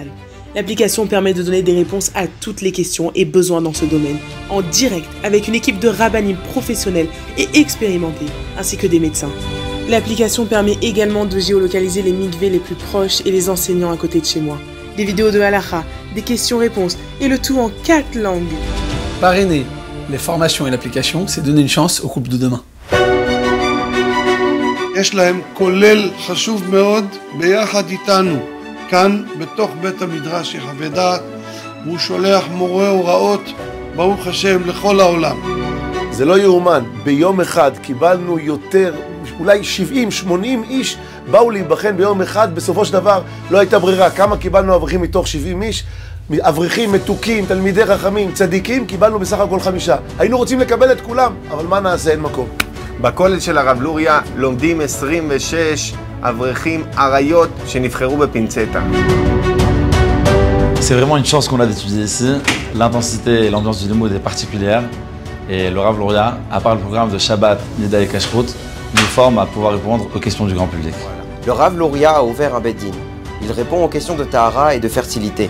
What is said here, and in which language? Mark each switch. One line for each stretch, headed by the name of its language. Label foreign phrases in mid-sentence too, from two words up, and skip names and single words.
French: L'application permet de donner des réponses à toutes les questions et besoins dans ce domaine, en direct avec une équipe de rabbinim professionnels et expérimentés, ainsi que des médecins. L'application permet également de géolocaliser les mikvés les plus proches et les enseignants à côté de chez moi. Des vidéos de halacha, des questions-réponses et le tout en 4 langues. Parrainer les formations et l'application, c'est donner une chance au couple de demain.
Hebrew: יש להם כולל חשוב מאוד ביחד איתנו, כאן בתוך בית המדרש יחווה דעת, והוא שולח מורה הוראות, ברוך השם, לכל העולם. זה לא יאומן, ביום אחד קיבלנו יותר, אולי 70-80 איש באו להיבחן ביום אחד, בסופו של דבר לא הייתה ברירה. כמה קיבלנו אברכים מתוך 70 איש? אברכים, מתוקים, תלמידי חכמים, צדיקים, קיבלנו בסך הכל 5. היינו רוצים לקבל את כולם, אבל מה נעשה, אין מקום. בכולל של הרב לוריה לומדים 26 אברכים אריות שנבחרו בפינצטה.
French: C'est vraiment une chance qu'on a d'étudier ici. L'intensité et l'ambiance du Limoud est particulière. Et le Rav Loria, à part le programme de Shabbat, Nida et Kashrut, nous forme à pouvoir répondre aux questions du grand public. Le Rav Loria a ouvert un Beddin. Il répond aux questions de Tahara et de fertilité.